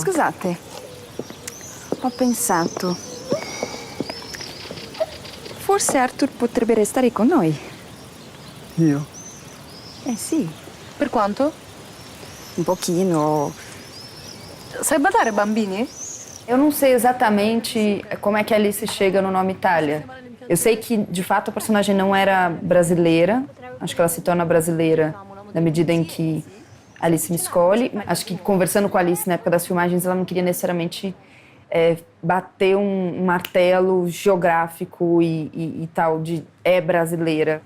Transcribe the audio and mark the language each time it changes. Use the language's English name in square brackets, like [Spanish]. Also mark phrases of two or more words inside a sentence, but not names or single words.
[Italian] Scusate, ho pensato. Forse Arthur potrebbe restare con noi. Io? Sì, Per quanto? un pochino. Sai badare, bambini? [Portuguese] Eu não sei exatamente como é que a Alice chega no nome Itália. Eu sei que, de fato, a personagem não era brasileira. Acho que ela se torna brasileira na medida em que a Alice me escolhe. Acho que, conversando com a Alice na época das filmagens, ela não queria necessariamente bater um martelo geográfico e tal, de brasileira.